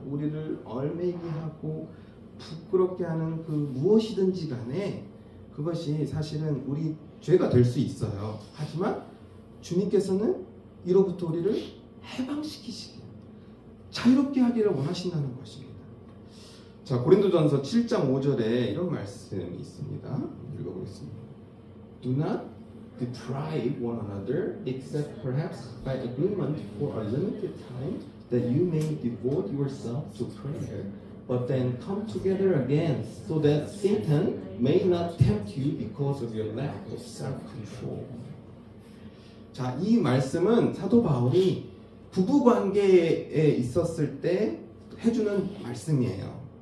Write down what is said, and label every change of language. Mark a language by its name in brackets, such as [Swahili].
[Korean] 우리를 얽매이게 하고 부끄럽게 하는 그 무엇이든지 간에 그것이 사실은 우리 죄가 될 수 있어요. 하지만 주님께서는 이로부터 우리를 해방시키시기, 자유롭게 하기를 원하신다는 것입니다. 자, 고린도전서 7장 5절에 이런 말씀이 있습니다. 읽어보겠습니다. [English] Do not deprive one another, except perhaps by agreement for a limited time, that you may devote yourself to prayer, but then come together again, so that Satan may not tempt you because of your lack of self-control. [Korean] 자, 이 말씀은 사도 바울이 부부 관계에 있었을 때 해주는 말씀이에요.